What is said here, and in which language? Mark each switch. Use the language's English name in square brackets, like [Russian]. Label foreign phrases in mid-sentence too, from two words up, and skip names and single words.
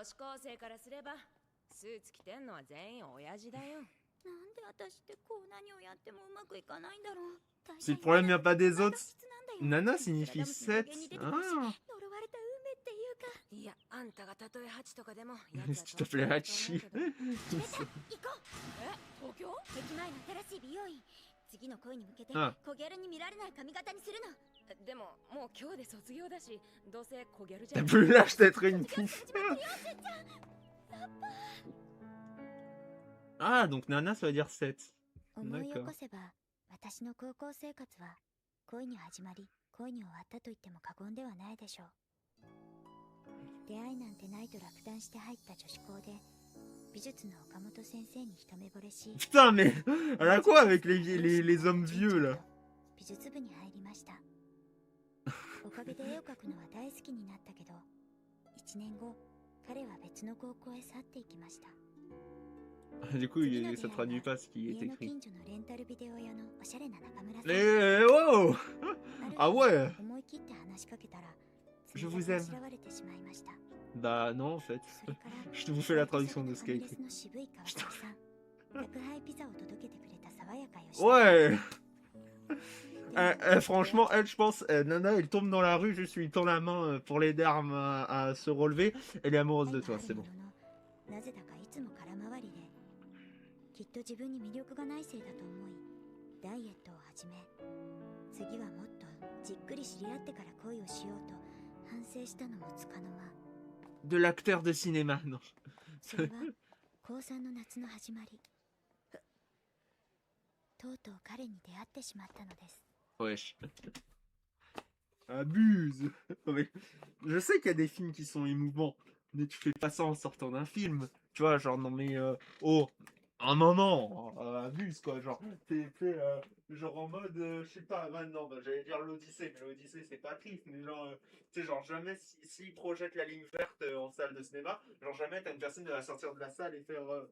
[Japanese] 女子高生からすればスーツ着てんのは全員親父だよ。なんで私ってこう何をやってもうまくいかないんだろう。 [French] Si le problème vient pas des autres, Nana signifie 7. Ah. [Japanese] 呪われた運命っていうか。いや、あんたがたとえハチとかでも [French] S'il te plaît, Hachi. [Japanese] 行こう。え、東京？駅前の新しい美容院。次の恋に向けてあコギャルに見られない髪型にするの。でももう今日で卒業だし、どうせコゲルじゃ [French] T'as [Japanese] ん。 [French] plus l'âge d'être une fille. Ah, donc Nana, ça veut dire 7. [Japanese] 思い起 [French] D'accord. [Japanese] こせば私の高校生活は恋に始まり恋に終わったと言っても過言ではないでしょう。出会いなんてないと落胆して入った女子校で美術の岡本先生に一目惚れし [French] Putain, mais elle a quoi avec les hommes vieux là? [Japanese] 美術部に入りました。おかげで絵を描くのは大好きになったけど1年後彼は別の高校へ去っていきました。 [French] Du coup, ça traduit pas ce qui est [Japanese] 家の [French] écrit. [Japanese] 近所のレンタルビデオ屋のおしゃれな中村さん。 [French] Les... Wow! [Japanese] あ [French] Ah ouais! [Japanese] 思い切って話しかけたら [French] Je vous aime. [Japanese] 調べてしまいました。 [French] Bah non, en fait. [Japanese] それから [French] Je vous fais la traduction de ce qui est [Japanese] ファミレ [French] écrit. [Japanese] スの渋い川崎さん。宅配ピザを届けてくれた爽やかよし。 [French] Ouais! Franchement, elle, je pense, Nana, elle tombe dans la rue, juste lui tend la main pour l'aider à se relever. Elle est amoureuse de toi, c'est bon. [Japanese] なぜだかいつも空回りで、きっと自分に魅力がないせいだと思い、ダイエットを始め、次はもっとじっくり知り合ってから恋をしようと反省したのもつかの間。 [French] De l'acteur de cinéma, non. [Japanese] それは高3の夏の始まり。とうとう彼に出会ってしまったのです。 [French] Wesh. Abuse. Non, mais je sais qu'il y a des films qui sont émouvants, mais tu fais pas ça en sortant d'un film. Tu vois, genre, non mais... oh, un moment, abuse quoi, genre, t'es genre en mode, je sais pas, maintenant, bah, j'allais dire l'Odyssée, mais l'Odyssée c'est pas triste, mais genre, tu sais, genre jamais, s'ils projettent la ligne verte en salle de cinéma, genre jamais t'as une personne qui va sortir de la salle et faire...